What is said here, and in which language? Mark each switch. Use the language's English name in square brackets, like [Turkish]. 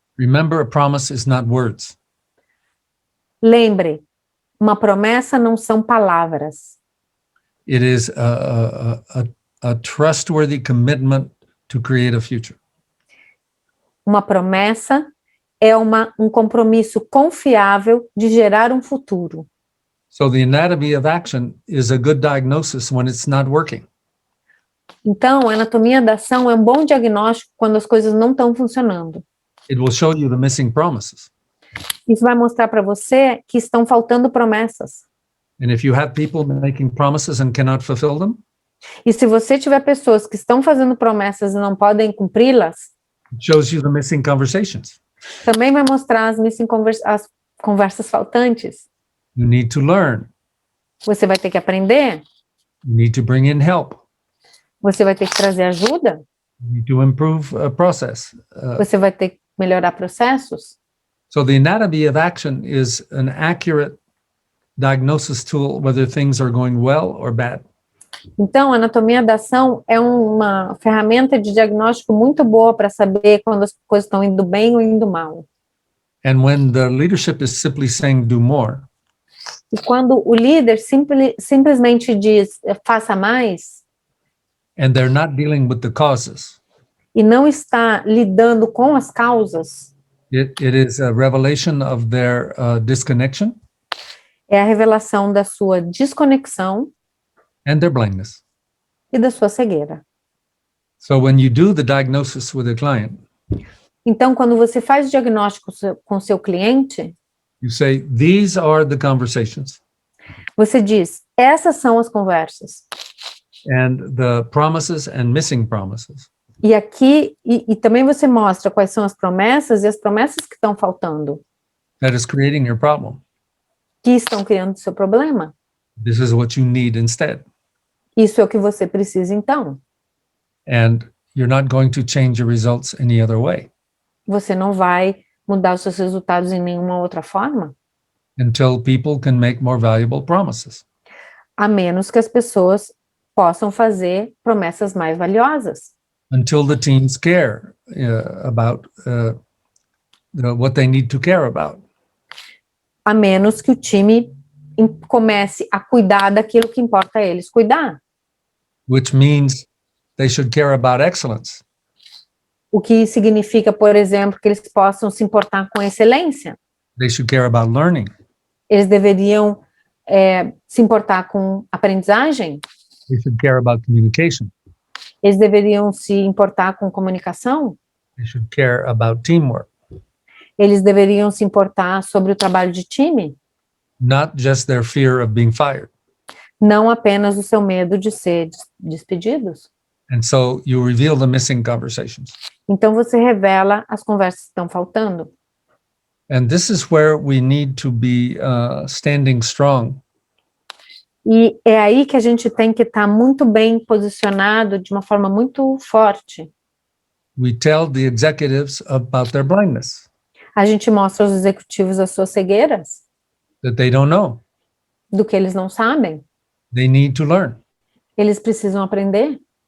[English] Remember, a promise is not words. [Portuguese] Lembre, uma promessa não são palavras. [English] It is a trustworthy commitment to create a future. [Portuguese] Uma promessa é um compromisso confiável de gerar um futuro. [English] So the anatomy of action is a good diagnosis when it's not working. [Portuguese] Então, a anatomia da ação é um bom diagnóstico quando as coisas não estão funcionando. [English] It will show you the missing promises. [Portuguese] Isso vai mostrar para você que estão faltando promessas. [English] And if you have people making promises and cannot fulfill them, [Portuguese] E se você tiver pessoas que estão fazendo promessas e não podem cumpri-las, [English] it shows you the missing conversations. [Portuguese] também vai mostrar as conversas faltantes. [English] You need to learn. [Portuguese] Você vai ter que aprender, [English] You need to bring in help. [Portuguese] você vai ter que trazer ajuda, [English] You need to improve a process. [Portuguese] você vai ter que melhorar processos. [English] So the anatomy of action is an accurate diagnosis tool, whether things are going well or bad. [Portuguese] Então, a anatomia da ação é uma ferramenta de diagnóstico muito boa para saber quando as coisas estão indo bem ou indo mal. [English] And when the leadership is simply saying do more, [Portuguese] E quando o líder simplesmente diz faça mais [English] and they're not dealing with the causes, [Portuguese] e não está lidando com as causas, [English] it is a revelation of their disconnection [Portuguese] é a revelação da sua desconexão [English] and their blindness. [Portuguese] e da sua cegueira. [English] So when you do the diagnosis with a client, [Portuguese] Então, quando você faz o diagnóstico com o seu cliente, [English] you say, these are the conversations [Portuguese] você diz, essas são as conversas. [English] and the promises and missing promises. [Portuguese] E aqui, e também você mostra quais são as promessas e as promessas que estão faltando, [English] That is creating your problem. [Portuguese] que estão criando o seu problema. [English] This is what you need instead. [Portuguese] Isso é o que você precisa, então. [English] And you're not going to change your results any other way [Portuguese] Você não vai mudar os seus resultados em nenhuma outra forma, [English] until people can make more valuable promises. [Portuguese] a menos que as pessoas possam fazer promessas mais valiosas. [English] Until the teams care about what they need to care about. [Portuguese] A menos que o time comece a cuidar daquilo que importa a eles cuidar. [English] Which means they should care about excellence. [Portuguese] O que significa, por exemplo, que eles possam se importar com excelência. [English] They should care about learning. [Portuguese] Eles deveriam se importar com aprendizagem. [English] They should care about communication. [Portuguese] Eles deveriam se importar com comunicação. [English] They should care about teamwork. [Portuguese] Eles deveriam se importar sobre o trabalho de time. [English] Not just their fear of being fired. [Portuguese] Não apenas o seu medo de ser despedidos. [English] And so you reveal the missing conversations. [Portuguese] Então você revela as conversas que estão faltando. [English] And this is where we need to be standing strong. [Portuguese] E é aí que a gente tem que estar muito bem posicionado, de uma forma muito forte. [English] We tell the executives about their blindness, [Portuguese] A gente mostra aos executivos as suas cegueiras, [English] that they don't know. [Portuguese] do que eles não sabem. [English] They need to learn. [Portuguese] Eles precisam aprender,